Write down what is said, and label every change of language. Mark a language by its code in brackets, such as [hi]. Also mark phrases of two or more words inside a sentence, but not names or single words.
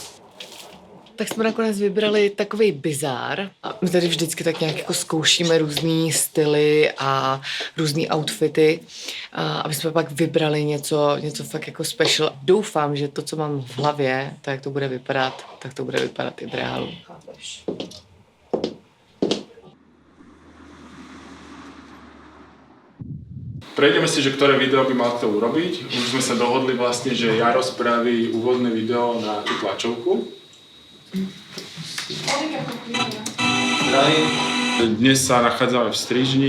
[cs] Tak jsme nakonec vybrali takový bizár. A my tady vždycky tak nějak jako zkoušíme různý styly a různý outfity, aby jsme pak vybrali něco fakt jako special. Doufám, že to, co mám v hlavě, tak jak to bude vypadat, tak to bude vypadat i v reálu. [sk] Prejdeme si, že ktoré video by mal kto urobiť. Už sme sa dohodli vlastne, že Jaro spraví úvodné video na tú tlačovku. Dnes sa nachádzame v strižni.